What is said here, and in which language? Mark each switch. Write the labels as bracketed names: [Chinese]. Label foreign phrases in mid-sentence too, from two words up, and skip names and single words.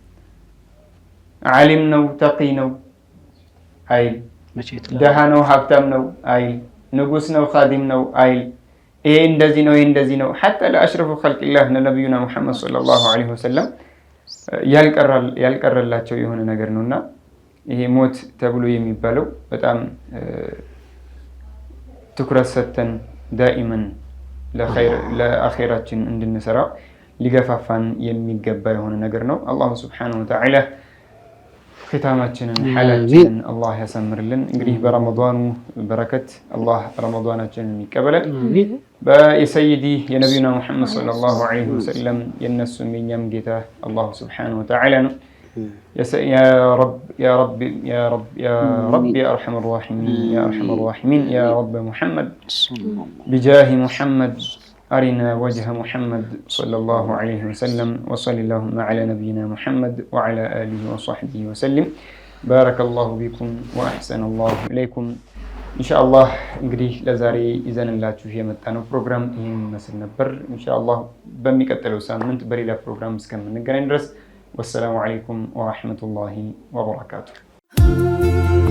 [Amharic] ዓሊም ነው ተቂ ነው አይል፣ ደሃ ነው ሀብታም ነው አይል፣ ንጉስ ነው ኻዲም ነው አይል፣ ይሄ እንደዚህ ነው ይሄ እንደዚህ ነው። [Arabic] حتى لأشرف خلق الله نبينا محمد صلى الله عليه وسلم [Amharic] ያልቀረላቸው የሆነ ነገር ነውና ይሄ ሞት ተብሎ የሚባለው በጣም ትኩረት ሰጥተን ዳኢመን ለአኼራችን እንድንሰራ ሊገፋፋን የሚገባ የሆነ ነገር ነው። [Arabic] الله سبحانه وتعالى ختاماتنا حالاتنا الله يسمرلن [Amharic] እንግዲህ በረመዳኑ በረከት አላህ ረመዳናችንን ይቀበላል። በሰይዲ የነብዩና ሙሐመድ [Arabic] صلى الله عليه وسلم [Amharic] የነሱም የኛም ጌታ [Arabic] الله سبحانه وتعالى [Amharic] ነው። [Arabic] يا رب يا رب يا رب يا رب يا أرحم الراحمين يا أرحم الراحمين يا رب محمد بجاه محمد أرنا وجه محمد صلى الله عليه وسلم وصل اللهم على نبينا محمد وعلى آله وصحبه وسلم بارك الله بكم وأحسن الله إليكم إن شاء الله [Amharic] እንግዲህ ለዛሬ ይዘንላችሁ የመጣነው ፕሮግራም ይሄን መስል ነበር። [Arabic] إن شاء الله [Amharic] በሚቀጥለው ሳምንት በሌላ ፕሮግራም እስከምንገናኝ ድረስ [Arabic] والسلام عليكم ورحمة الله وبركاته.